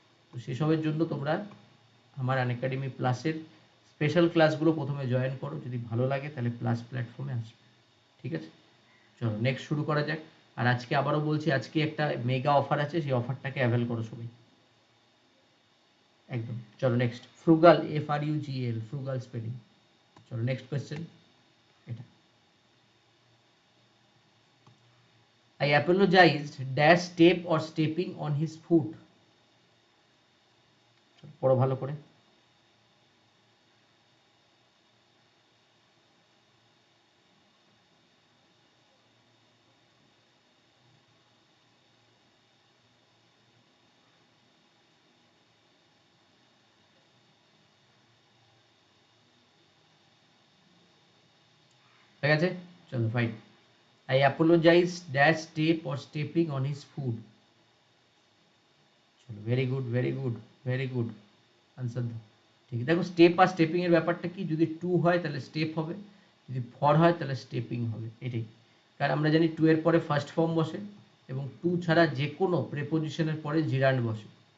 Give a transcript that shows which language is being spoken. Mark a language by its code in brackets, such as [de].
[bn] তো সেসবের জন্য তোমরা আমার আনএকাডেমি প্লাসের স্পেশাল ক্লাসগুলো প্রথমে জয়েন করো, যদি ভালো লাগে তাহলে প্লাস প্ল্যাটফর্মে আসবে, ঠিক আছে? চলো নেক্সট শুরু করা যাক। আর আজকে আবারও বলছি, আজকে একটা মেগা অফার আছে, সেই অফারটাকে অ্যাভেল করো সবাই, একদম। চলো next, frugal, FRUGAL, frugal spelling. চলো নেক্সট কোয়েশ্চেন, এটা [en] I apologized dash step or stepping on his foot. [bn] পড়ো ভালো করে। হয়ে গেছে? চলো fine. [en] I apologize dash step or stepping on his foot. [bn] চলো [en] very good very good very good, [bn] answer দাও। ঠিক দেখো, স্টেপ আর স্টেপিং এর ব্যাপারটা কি, যদি টু হয় তাহলে স্টেপ হবে, যদি ফর হয় তাহলে স্টেপিং হবে, এটাই। কারণ আমরা জানি টু এর পরে ফার্স্ট ফর্ম বসে, এবং টু ছাড়া যে কোনো প্রেপোজিশনের পরে জিরান্ড বসে।